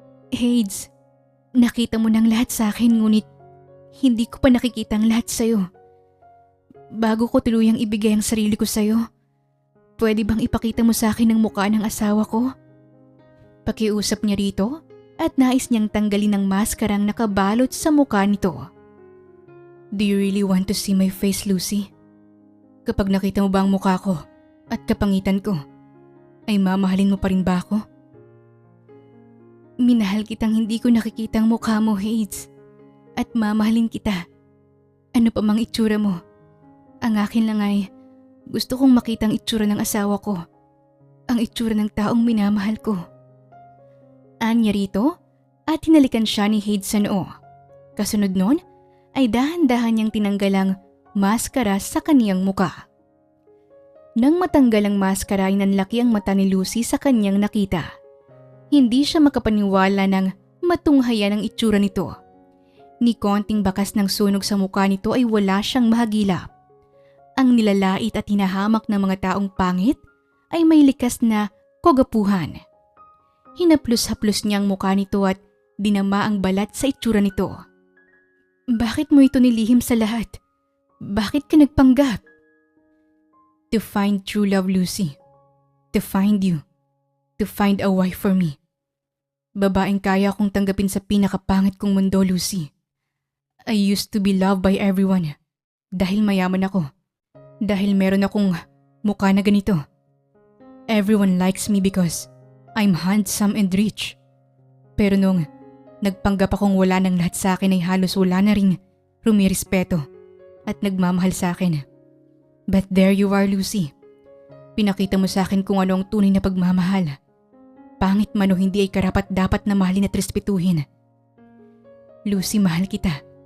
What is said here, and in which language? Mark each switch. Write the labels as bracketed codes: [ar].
[tl] Hades, nakita mo ng lahat sa akin ngunit hindi ko pa nakikita ang lahat sa'yo. Bago ko tuluyang ibigay ang sarili ko sa'yo, pwede bang ipakita mo sa akin ang mukha ng asawa ko? Pakiusap niya rito at nais niyang tanggalin ang maskarang nakabalot sa mukha nito. [en] Do you really want to see my face, Lucy? [tl] Kapag nakita mo ba ang mukha ko at kapangitan ko, ay mamahalin mo pa rin ba ako? Minahal kitang hindi ko nakikita ang mukha mo, Hades. At mamahalin kita. Ano pa mang itsura mo. Ang akin lang ay gusto kong makita ang itsura ng asawa ko. Ang itsura ng taong minamahal ko. Anya rito at hinalikan siya ni Hades sa noo. Kasunod nun ay dahan-dahan niyang tinanggal ang maskara sa kaniyang muka. Nang matanggal ang maskara ay nanlaki ang mata ni Lucy sa kaniyang nakita. Hindi siya makapaniwala ng matunghayan ang itsura nito. Ni konting bakas ng sunog sa mukha nito ay wala siyang mahagilap. Ang nilalait at hinahamak ng mga taong pangit ay may likas na kagapuhan. Hinaplos-haplos niya ang mukha nito at dinama ang balat sa itsura nito. Bakit mo ito nilihim sa lahat? Bakit ka nagpanggap? [en] To find true love, Lucy. To find you. to find a wife for me. [tl] Babaeng kaya kong tanggapin sa pinakapangit kong mundo, Lucy. [en] I used to be loved by everyone [tl] dahil mayaman ako. Dahil meron akong mukha na ganito. [en] Everyone likes me because I'm handsome and rich. [tl] Pero nung nagpanggap akong wala ng lahat sa akin ay halos wala na ring rumirespeto at nagmamahal sa akin. [en] But there you are, [tl] Lucy. Pinakita mo sa akin kung ano ang tunay na pagmamahal. Pangit man o hindi ay karapat dapat na mahalin at respetuhin. Lucy, mahal kita.